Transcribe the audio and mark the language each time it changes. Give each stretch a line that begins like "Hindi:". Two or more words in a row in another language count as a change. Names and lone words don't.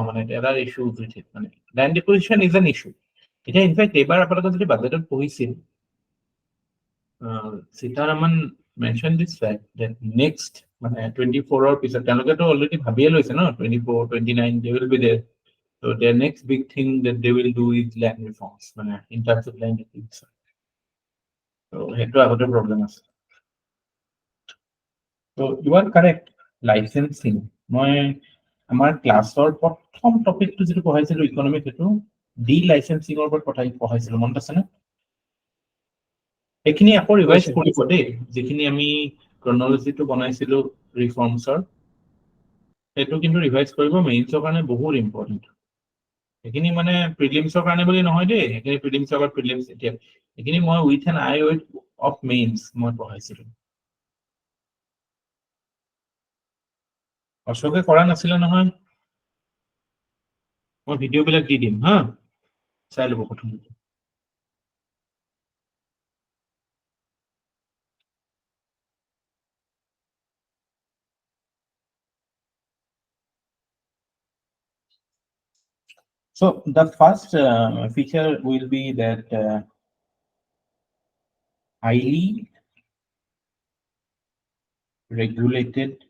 Assamese: মানে এটা
English: issue with মানে land acquisition is an issue.
Assamese: এতিয়া ইনফেক্ট এইবাৰ আপোনালোকে যদি বাজেটত পঢ়িছিল, সীতাৰামন
English: mention this fact that next
Assamese: মানে 24ৰ পিছত তেওঁলোকেতো অলৰেডি ভাবিয়ে লৈছে ন, 24, 29
English: they will be there. So their next big thing that they will do is land reforms, মানে in terms of land acquisition.
Assamese: So সেইটো আগতে প্ৰবলেম আছে.
English: So you are correct. Licensing.
Assamese: মই আমাৰ ক্লাছৰ প্ৰথম টপিকটো যেটো পঢ়াইছিলো ইকনমিক, সেইটো ডি লাইসেন্সিংৰ ওপৰত পঢ়াইছিলো, মনত আছে না? এইখিনি আকৌ ৰিভাইজ কৰিব দেই, যিখিনি আমি ক্ৰনলজিটো বনাইছিলো ৰিফৰ্মছৰ, সেইটো কিন্তু ৰিভাইজ কৰিব, মেইনছৰ কাৰণে বহুত ইম্পৰ্টেণ্ট. এইখিনি মানে প্ৰিলিমছৰ কাৰণে বুলি নহয় দেই, এইখিনি প্ৰিলিমছৰ আগত প্ৰিলিমছ, এতিয়া এইখিনি মই
English: with an eye of Mains
Assamese: মই পঢ়াইছিলো. অশোকে কৰা নাছিলে নহয়, মই ভিডিঅ' বিলাক দি দিম হা, চাই ল'ব প্ৰথমতে.
English: So the first feature will be that highly regulated